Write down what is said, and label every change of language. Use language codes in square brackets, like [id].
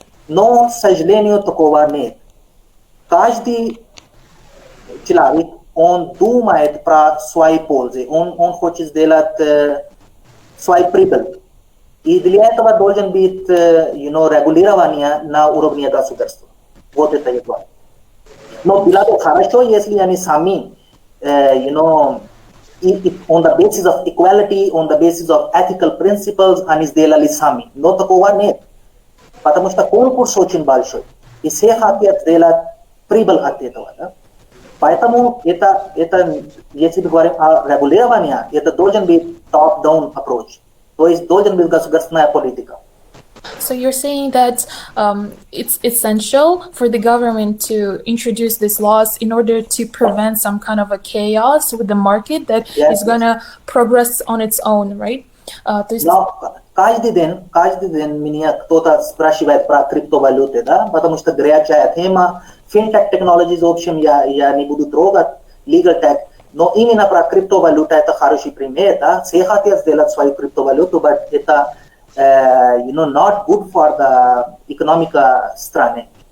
[ru] Но, к сожалению, такого нет. Каждый человек, он думает про свои пользы, он хочет сделать свой прибыль. И для этого должен быть регулирование на уровне государства. Вот это и главное. Но было бы хорошо, если они сами, [en] on the basis of equality, on the basis of ethical principles, [ru] они сделали сами. Но такого нет. Потому что конкурс очень большой. И все хотят сделать прибыль от этого. Да? Поэтому это, если мы говорим о регулировании, это должен быть [en] top-down approach. [ru] То есть должен быть государственная политика. [en] So you're saying that it's essential for the government to introduce these laws in order to prevent some kind of a chaos with the market that is going to progress on its own, right? [ru] Но каждый день меня кто-то спрашивает про криптовалюты, да, потому что горячая тема, [en] fintech technologies, [ru] в общем, я не буду трогать, [en] legal tech, [ru] но именно про криптовалюту это хороший пример, да, все хотят сделать свою криптовалюту, но это [en] not good for the economic [ru] страны.